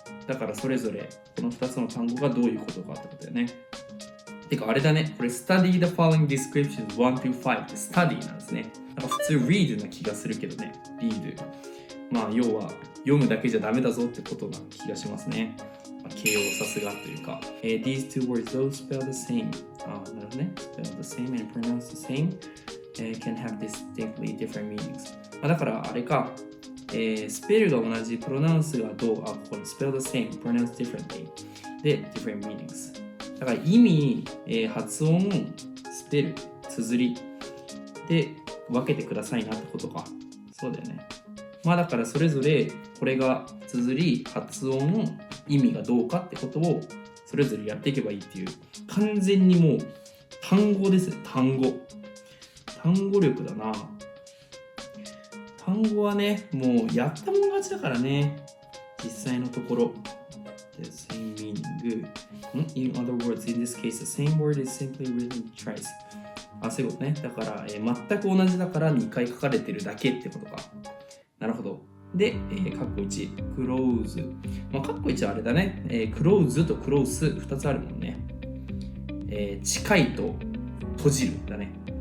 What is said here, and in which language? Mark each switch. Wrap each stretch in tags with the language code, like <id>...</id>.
<ja>だからそれぞれ、この2つの単語がどういうことかってことだよね。てかあれだね、これ</ja> <en>study the following descriptions 1 to 5</en> <ja>って study なんですね。なんか普通 read な気がするけどね、read。要は読むだけじゃダメだぞってことな気がしますね。形容さすがというか。</ja> <en>These two words, though spell the same.</en> <ja>なるほどね。</ja> <en>spell the same and pronounce the same、can have distinctly different meanings.</en> <ja>だからあれか、スペルが同じ、プロナウンスがどう、ここに</ja> <en>spell the same, pronounce differently</en> <ja>で different meanings。だから意味、発音、スペル、綴りで分けてくださいなってことか。そうだよね。だからそれぞれこれが綴り、発音、意味がどうかってことをそれぞれやっていけばいいっていう、完全にもう単語ですね。単語力だな。単語はね、もうやったもん勝ちだからね、実際のところ。</ja> <en>The same meaning. In other words, in this case, the same word is simply written twice.</en> <ja>そういうことね。だから、全く同じだから2回書かれてるだけってことか。なるほど。で、カッコ1、close。カッコ1はあれだね。 close と close 2つあるもんね。近いと閉じるだね。</ja>